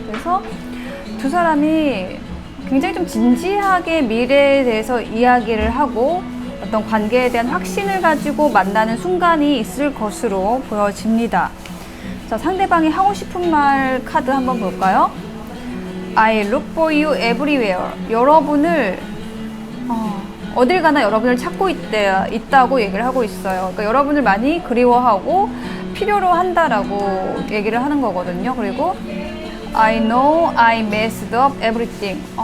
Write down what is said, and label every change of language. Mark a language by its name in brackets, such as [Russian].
[Korean] 그래서 두 사람이 굉장히 좀 진지하게 미래에 대해서 이야기를 하고 어떤 관계에 대한 확신을 가지고 만나는 순간이 있을 것으로 보여집니다. 자, 상대방이 하고 싶은 말 카드 한번 볼까요? [English] I look for you everywhere. [Korean] 여러분을 어딜 가나 여러분을 찾고 있다고 얘기를 하고 있어요. 그러니까 여러분을 많이 그리워하고 필요로 한다라고 얘기를 하는 거거든요. 그리고 [English] I know I messed up everything.